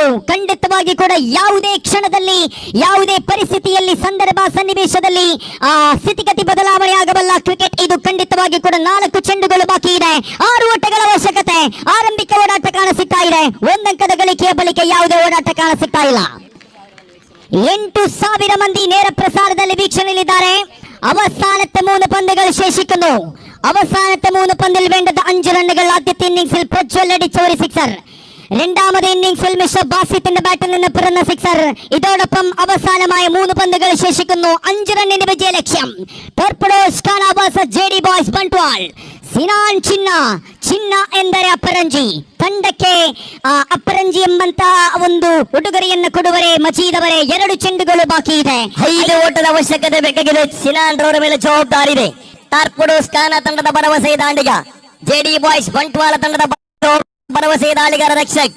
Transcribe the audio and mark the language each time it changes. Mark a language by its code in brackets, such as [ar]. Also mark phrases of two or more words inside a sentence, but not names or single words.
[kn] ಖಂಡಿತವಾಗಿ ಕೂಡ ಯಾವುದೇ ಕ್ಷಣದಲ್ಲಿ, ಯಾವುದೇ ಪರಿಸ್ಥಿತಿಯಲ್ಲಿ, ಸಂದರ್ಭ ಸನ್ನಿವೇಶದಲ್ಲಿ ಸ್ಥಿತಿಗತಿ ಬದಲಾವಣೆ ಆಗಬಲ್ಲ ಕ್ರಿಕೆಟ್ ಇದು. ಖಂಡಿತವಾಗಿ ಕೂಡ 4 ಚೆಂಡುಗಳು ಬಾಕಿ ಇದೆ, 6 ಓಟಗಳ ಅವಶ್ಯಕತೆ. ಆರಂಭಿಕ ಓಡಾಟ ಕಾಣಸಿಗ್ತಾ ಇದೆ. 1 ಅಂಕದ ಗಳಿಕೆಯ ಬಳಿಕ ಯಾವುದೇ ಓಡಾಟ ಕಾಣಸಿಗ್ತಾ ಇಲ್ಲ. 8,000 ಮಂದಿ ನೇರ ಪ್ರಸಾರದಲ್ಲಿ വീക്ഷണയിലിದ್ದಾರೆ. [ml] അവസാനത്തെ 3 പന്തുകൾ ശേഷിക്കുന്നു. അവസാനത്തെ 3 പന്തിൽ വേണ്ടത് 5 റണ്ണുകൾ. ആദ്യത്തെ ഇന്നിംഗ്സിൽ പ്രജ്വൽ അടിച്ച ഒരു സിക്സർ, രണ്ടാമത്തെ ഇന്നിംഗ്സിൽ മിസ്റ്റർ ബാസിത്തിന്റെ ബാറ്റിൽ നിന്ന് പിറന്ന സിക്സർ. ഇതോടൊപ്പം അവസാനമായ 3 പന്തുകൾ ശേഷിക്കുന്നു. 5 റണ്ണിന്റെ വിജയ ലക്ഷ്യം. ടോർപഡോസ് കാനാവാസ ജെಡಿ ಬಾಯ್ಸ್ ಬಂಟ್ವಾಳ. [kn] ಸಿನಾನ್ ಚಿನ್ನ ಎಂದರೆ ಅಪರಂಜಿ. ತಂಡಕ್ಕೆ ಅಪರಂಜಿ ಎಂಬಂತ ಒಂದು ಉಡುಗೊರೆಯನ್ನು ಕೊಡುವರೆ ಮಜೀದ್ ಅವರೇ. 2 ಚೆಂಡುಗಳು ಬಾಕಿ ಇದೆ, 5 ಓಟದ ಅವಶ್ಯಕತೆ ಬೇಕಾಗಿದೆ. ಸಿನಾನ್ ರವರ ಮೇಲೆ ಜವಾಬ್ದಾರಿ ಇದೆ. ಟಾರ್ಪಡೋಸ್ ಖಾನ ತಂಡದ ಭರವಸೆ ದಾಂಡಿಗ, ಜೆಡಿ ಬಾಯ್ಸ್ ಬಂಟ್ವಾಳ ತಂಡದ ಭರವಸೆ ದಾಳಿಗಾರ ರಕ್ಷಕ್.